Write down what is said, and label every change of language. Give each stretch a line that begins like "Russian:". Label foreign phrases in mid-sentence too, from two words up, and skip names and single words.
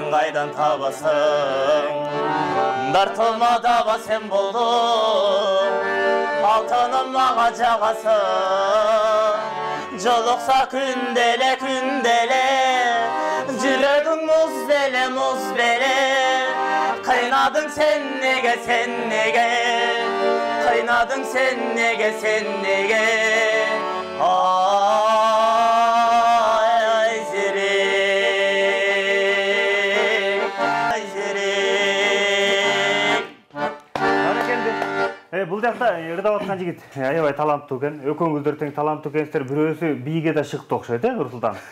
Kazakh: қайдан табасың, дартылмадаға сен болдың, алтыным маға жағасың, жолықса күнделе, жүрегің мұз беле, қайнадың сен неге, қайнадың сен неге,
Kyrgyz: Бул жакта ырдап аткан жигит аябай таланттуу экен. Экөөңүздөр тең таланттуу экенсиздер. Бирөөсү бийге да шыктı окшойт, Нурсултан?